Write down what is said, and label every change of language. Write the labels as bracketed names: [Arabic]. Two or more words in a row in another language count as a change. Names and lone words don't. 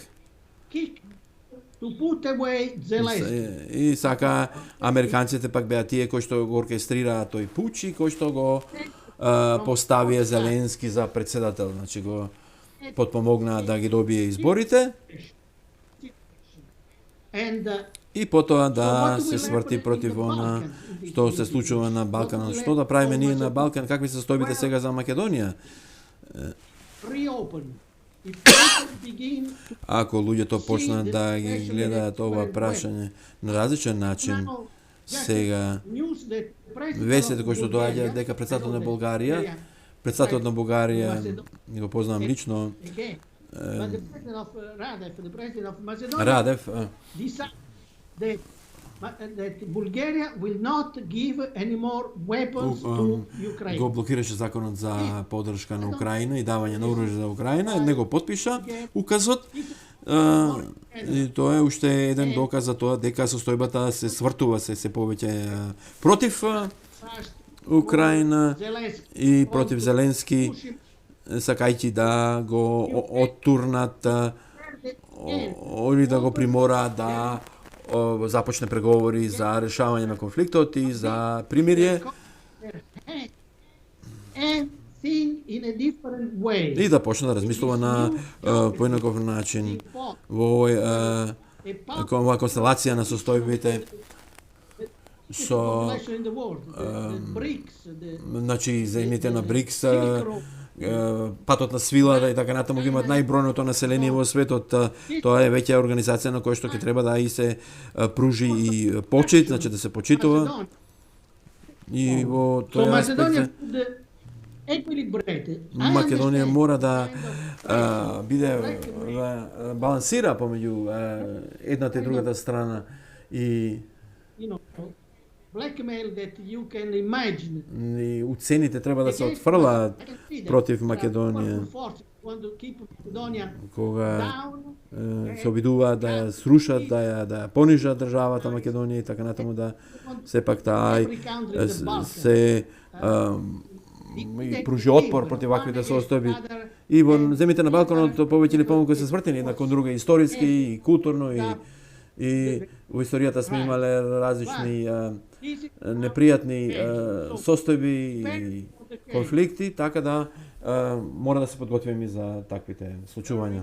[English] kick to put away Zelensky. [Macedonian] и сака американците пак беа тие кои што го оркестрираа тој пуч и кои што го поставија Зеленски за председател, значи го потпомогнаа да ги добие изборите And и потоа да се сврти против она што се случува на Балканот. Што да правиме ние на Балкан? Какви се состојбите сега за Македонија? [English] reopen. If people begin to [Macedonian] Ако луѓето почнат да ги гледаат ова прашање на различен начин, now, сега [English] news that president [Macedonian] вестите of кои што доаѓаат Bulgaria, дека председател на [English] I know [Macedonian] Булгарија, that председателот на Бугарија, го познавам лично, [English] again, but the president of Radev, the president of Macedonia, [Macedonian] Радев, [English] decided that Bulgaria will not give any more weapons to Ukraine. [Macedonian] го блокираше законот за поддршка на Украина и давање на оружје за Украина, не го потпиша указот. И тоа е уште еден доказ за тоа дека состојбата се свртува се повеќе против Украина Zelensky и против Зеленски, сакајќи да го оттурнат или да го примораат да започне преговори за решавање на конфликтот и за примирие [English] and think in a different way. [Macedonian] и да почне да размислува на поинаков начин во овој оваа констелација на состојбите со [English] Population in the world, the BRICS, the [Macedonian] значи земјите на БРИКС патот на свилата и така натаму ги имаат најбројното население во светот. Тоа е веќе организација на која што ќе треба да и се пружи и почит, значи да се почитува. И во So тој аспект [English] Macedonia should equilibrate. I [Macedonian] Македонија understand мора да [English] kind of [Macedonian] биде балансира помеѓу едната и другата страна и [English] you know, blackmail that you can imagine. [Macedonian] и уцените треба да се отфрлаат против Македонија, [English] Want to keep Macedonia [Macedonian] кога down. се обидуваат да ја срушат, да ја понижат државата Македонија и така натаму да сепак таа [English] Every country in the Balkans. [Macedonian] се и пружи отпор против ваквите состојби. И во земите на Балканот повеќе или помалку се свртени една кон друга историски и културно и во историјата сме имале различни непријатни состојби и конфликти, така да мора да се подготвиме и за таквите случувања.